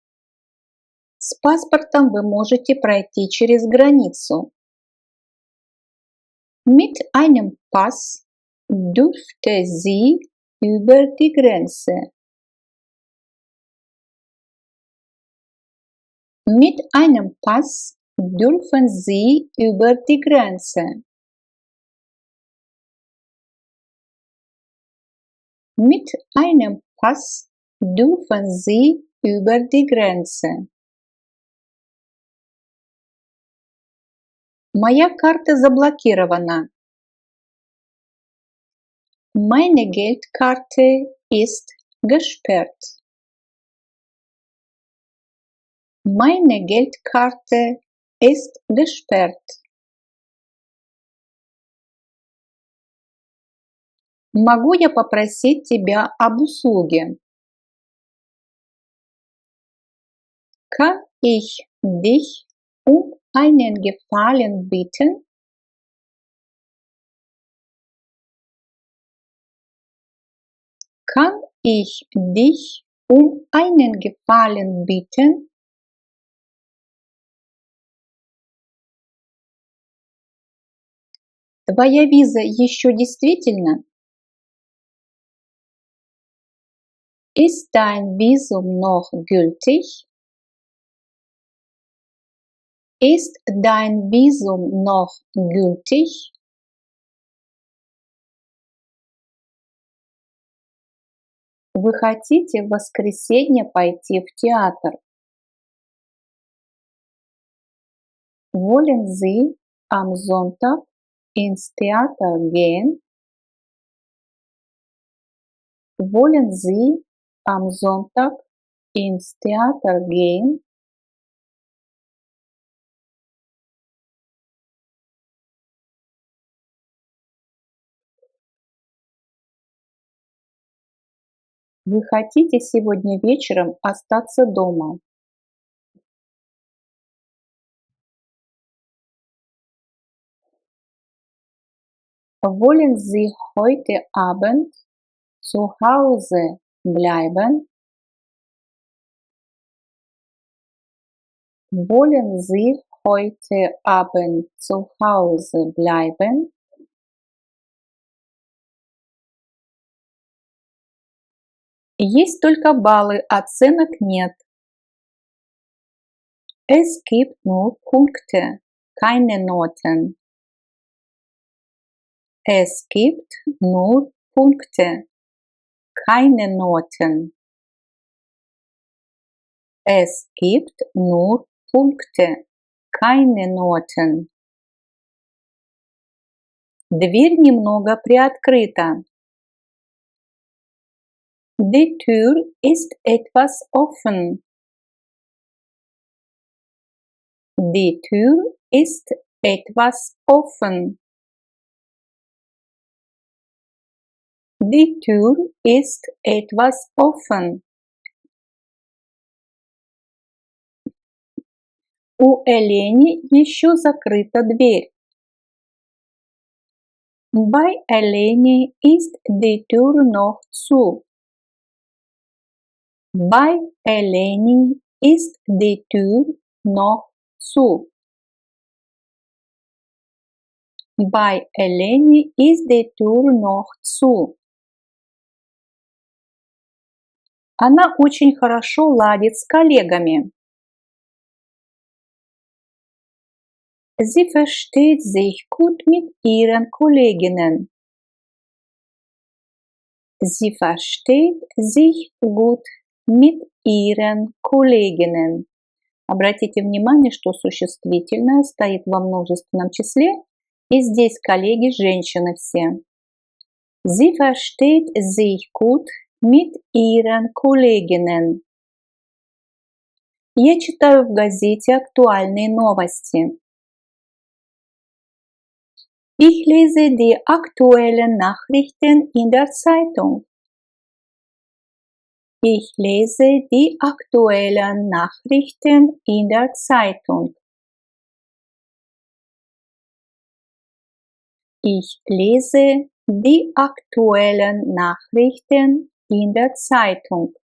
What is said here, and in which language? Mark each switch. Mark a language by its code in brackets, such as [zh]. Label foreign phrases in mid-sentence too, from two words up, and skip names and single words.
[ru] С паспортом вы можете пройти через границу. [de] Mit einem Pass dürfte sie über die Grenze. Mit einem Pass dürfen Sie über die Grenze. Mit einem Pass dürfen Sie über die Grenze. [ru] Моя карта заблокирована. [de] Meine Geldkarte ist gesperrt. Meine Geldkarte ist gesperrt. [ru] Могу я попросить тебя об услуге? [de] Kann ich dich um einen Gefallen bitten? Kann ich dich um einen Gefallen bitten? [ru] Твоя виза еще действительна? [de] Ist dein Visum noch gültig? Ist dein Visum noch gültig? [ru] Вы хотите в воскресенье пойти в театр? [de] Wollen Sie am Sonntag ins Theater gehen? Wollen Sie am Sonntag ins Theater gehen? [ru] Вы хотите сегодня вечером остаться дома? [de] Wollen Sie heute Abend zu Hause bleiben? Wollen Sie heute Abend zu Hause bleiben? [ru] Есть только баллы, оценок нет. [de] Es gibt nur Punkte, keine Noten. Es gibt nur Punkte, keine Noten. Es gibt nur Punkte, keine Noten. [ru] Дверь немного приоткрыта. [de] Die Tür ist etwas offen. Die Tür ist etwas offen. Die Tür ist etwas offen. [ru] У Элени еще закрыта дверь. [de] Bei Eleni ist die Tür noch zu. Bei Eleni ist die Tür noch zu. Bei Eleni ist die Tür noch zu. [ru] Она очень хорошо ладит с коллегами. [de] Sie versteht sich gut mit ihren Kolleginnen. Sie versteht sich gut mit ihren Kolleginnen. [ru] Обратите внимание, что существительное стоит во множественном числе, и здесь коллеги женщины все. [de] Sie versteht sich gut mit ihren Kolleginnen. [ru] Я читаю в газете актуальные новости. [de] Ich lese die aktuellen Nachrichten in der Zeitung. Ich lese die aktuellen Nachrichten in der Zeitung. Ich lese die aktuellen Nachrichten in der Zeitung.